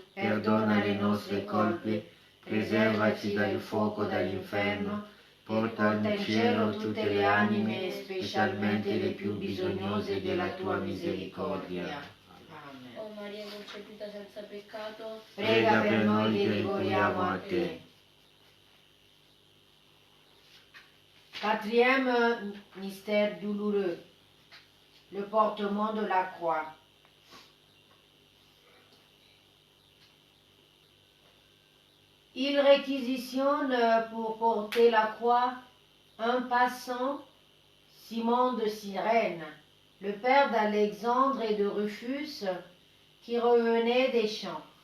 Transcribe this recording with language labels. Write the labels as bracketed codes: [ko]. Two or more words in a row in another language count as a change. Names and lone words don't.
[it] Perdona le nostre colpe, preservaci dal fuoco dell'inferno, porta in cielo tutte le anime, specialmente le più bisognose della tua misericordia. Amen. o Maria concepita senza peccato, Prega per noi che ricorriamo a te. [fr] Quatrième mystère douloureux, le portement de la croix. Il réquisitionne pour porter la croix un passant, Simon de Cyrène, le père d'Alexandre et de Rufus, qui revenait des champs.